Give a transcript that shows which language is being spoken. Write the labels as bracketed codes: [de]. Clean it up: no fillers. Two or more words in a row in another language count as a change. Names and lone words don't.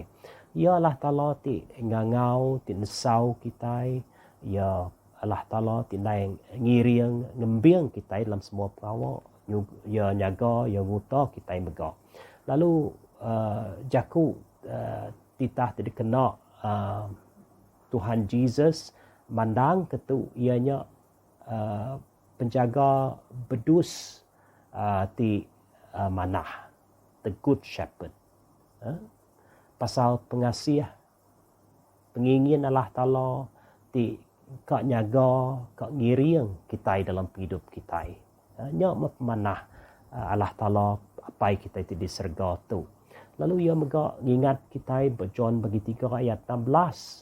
[iba] Ya Allah Ta'ala ti ngangau ti nesau kita, ya Allah Ta'ala ti nai ngiriang ngembiang kita dalam semua perawa, ya nyaga ya nguta kita mega. Lalu jaku titah tidak kena Tuhan Yesus mandang ketu ianya penjaga bedus ti manah, [en] the good shepherd. [iba] Pasal pengasih pengingin Allah Ta'ala ti kak nyaga kak ngiring kita dalam hidup kita. Nya memanah Allah Ta'ala apa kita ti di surga tu. Lalu ia mega ngingat kita John bagi 3 ayat 16.